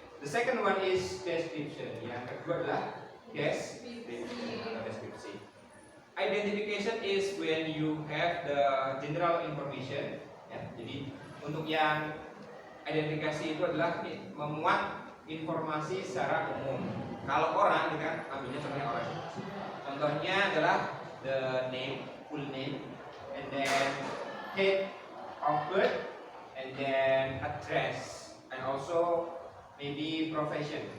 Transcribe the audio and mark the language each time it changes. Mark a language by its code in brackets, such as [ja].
[en] The second one is description. [id] Yang kedua adalah description atau deskripsi. [en] Identification is when you have the general information. [id] Ya, jadi untuk yang identifikasi itu adalah memuat informasi secara umum. Kalau orang, kita kan ambilnya contohnya orang. Contohnya adalah [en] the name, full name, and then date of birth, and then address, and also maybe profession.